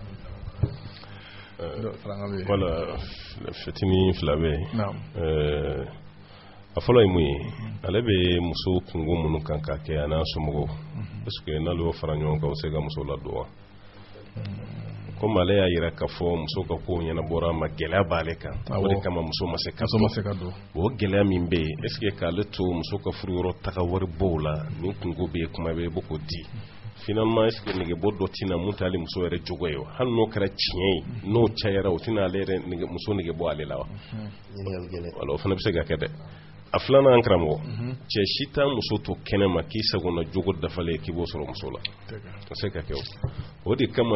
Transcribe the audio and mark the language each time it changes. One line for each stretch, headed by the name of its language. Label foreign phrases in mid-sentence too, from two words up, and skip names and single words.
Bambara: wala fitini fila bɛ yen a fɔlɔ ye mun ye ale bɛ muso kungo minnu kan ka kɛ a n'a somɔgɔw
French: parce que
Bambara: n'ale y'o fara ɲɔgɔn kan o se ka muso ladon wa komi ale y'a yira k'a fɔ muso ka ko ɲɛnabɔra a ma gɛlɛya b'ale kan o de kama muso ma se ka don o gɛlɛya min bɛ yen
French: est ce que
Bambara: k'ale to muso ka furu yɔrɔ taga wari b'o la ni kungo bɛ yen kuma bɛ i b'o k'o di finalement
French: est ce que
Bambara: negebɔ dɔ tɛna mun t'ale muso yɛrɛ jogo ye wa hali n'o kɛra tiɲɛ ye n'o cayara o tɛna ale yɛrɛ muso negebɔ ale la wa wala o fana bɛ se ka kɛ dɛ a filanan karamɔgɔ cɛ si t'a muso to kɛnɛ ma k'i sagona jogo dafalen k'i b'o sɔrɔ muso la a se ka kɛ o de kama